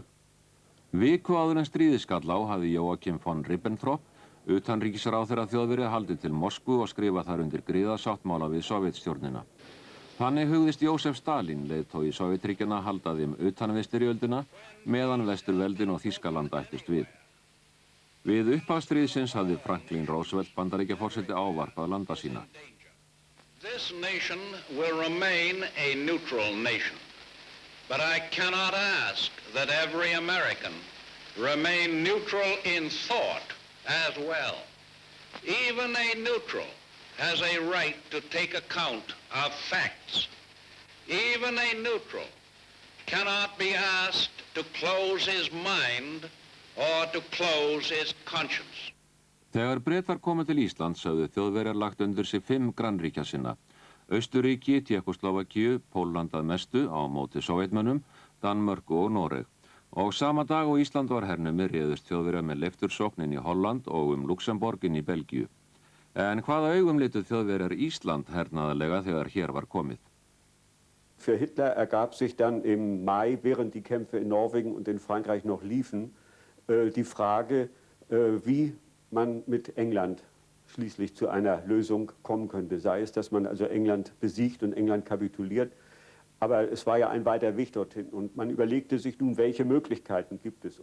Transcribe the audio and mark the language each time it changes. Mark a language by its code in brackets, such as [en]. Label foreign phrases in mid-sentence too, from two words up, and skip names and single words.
[is] Viku áður en stríðið skall á hafði Joachim von Ribbentrop, utanríkisráðherra Þjóðverja, haldið til Moskvu og skrifað þar undir griðasáttmála við Sovétstjórnina. Þannig hugðist Jósef Stalin, leiðtogi Sovétríkjanna, halda þeim utan við styrjöldina meðan Vesturveldin og Þýskaland ættust við. Við upphaf stríðsins hafði Franklin Roosevelt Bandaríkjaforseti ávarpað landa sína. [en] This nation will remain a neutral nation. But I cannot ask that every American remain neutral in thought as well. Even a neutral has a right to take account of facts. Even a neutral cannot be asked to close his mind or to close his conscience. [is] Þegar Bretar komu til Íslands höfðu Þjóðverjar lagt undir sig 5 grannríkja sinna. Austurríki, Tékkóslóvakíu, Pólland að mestu á móti Sovétmönnum, Danmörku og Noreg. Og sama dag og Ísland var hernumið réðust Þjóðverjar með leiftursókn inn í Holland og Luxemborg inn í Belgíu. En hvaða augum litu Þjóðverjar Ísland hernaðarlega þegar hér var komið? [de] Für Hitler ergab sich dann im Mai, während die Kämpfe in Norwegen und in Frankreich noch liefen, die Frage, wie man mit England schließlich zu einer Lösung kommen könnte. Sei es, dass man also England besiegt und England kapituliert. Aber es war ja ein weiter Weg dorthin und man überlegte sich nun, welche Möglichkeiten gibt es.